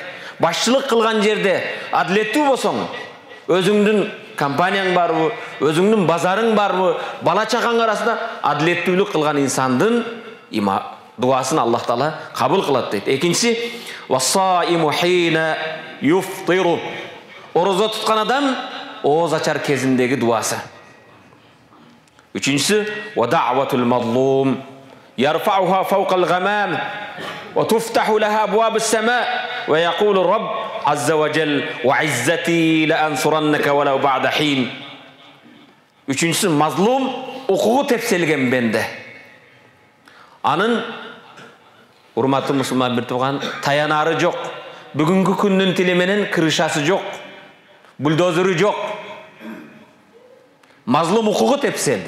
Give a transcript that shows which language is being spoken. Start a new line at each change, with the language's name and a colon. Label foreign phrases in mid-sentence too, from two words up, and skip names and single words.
Kyrgyz: Башчылык кылган жерде адилеттүү болсоң, өзүңдүн компанияң барбы, өзүңдүн базарың барбы, бала чакаң арасында адилеттүүлүк кылган инсандын дуасын Аллах Таала кабыл кылат дейт.
Arabic: Экинчиси والصائم حين يفطر.
Kyrgyz: Орозо туткан адам ооз ачар кезиндеги дуасы.
Arabic: Үчүнчүсү ودعوة المظلوم يرفعها فوق الغمام وتفتح لها أبواب السماء ويقول الرب عز وجل وعزتي لأنصرنك ولو بعد حين.
Kyrgyz: Үчүнчүсү мазлум, укугу тепселген бенде. Анын урматтуу мусулман бир тууган, таянары жок. Бүгүнкү күндүн тили менен крышасы жок. Бульдозеры жок. Мазлум укугу тепселди.